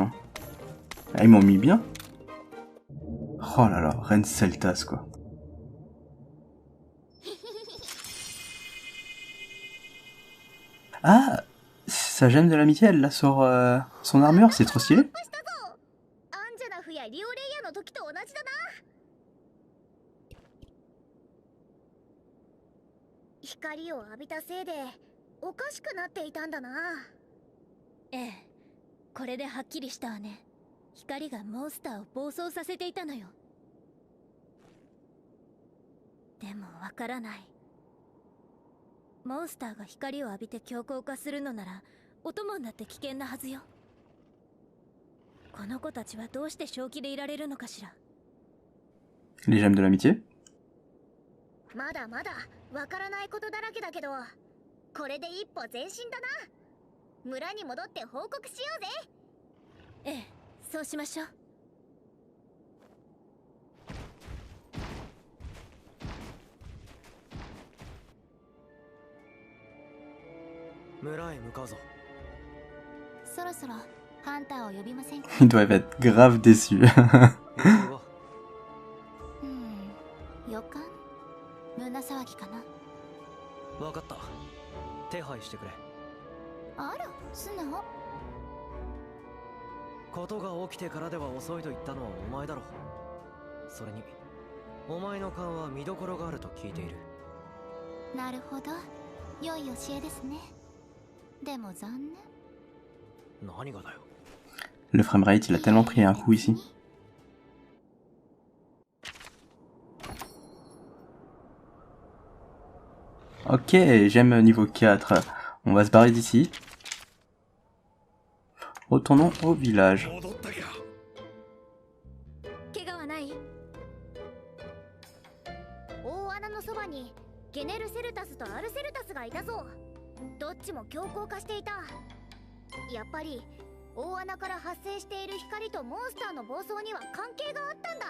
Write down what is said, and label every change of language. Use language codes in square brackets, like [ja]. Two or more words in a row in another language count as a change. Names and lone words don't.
[fr] Ah, ils m'ont mis bien. Oh là là, reine Celtas quoi. Ah, sa gemme de l'amitié, elle l'a sur son armure, c'est trop stylé. [ja] アンジェナフやリオレイヤの時と同じだな。光を浴びたせいでおかしくなっていたんだな。ええ、これではっきりしたわね。光がモンスターを暴走させていたのよ。でもわからない。モンスターが光を浴びて強硬化するのならお供になって危険なはずよ。この子たちはどうして正気でいられるのかしら。 [fr] Les gemmes de l'amitié. [ja] まだまだわからないことだらけだけど、これで一歩前進だな。村に戻って報告しようぜ。ええ、そうしましょう。村へ向かうぞ。そろそろハンターを呼びませんか？ [fr] Ils doivent être grave déçus. [ja] 予感？胸騒ぎかな。分かった。手配してくれ。あら、素直。ことが起きてからでは遅いと言ったのはお前だろ。それにお前の勘は見どころがあると聞いている。なるほど、良い教えですね。でも残念。何がだよ。 [fr] Le framerate, il a tellement pris un coup ici. Ok, j'aime niveau 4. On va se barrer d'ici. Retournons au village. [ja] 戻ったか。怪我はない？大穴のそばにゲネルセルタスとアルセルタスがいたぞ。どっちも強硬化していた。やっぱり大穴から発生している光とモンスターの暴走には関係があったんだ。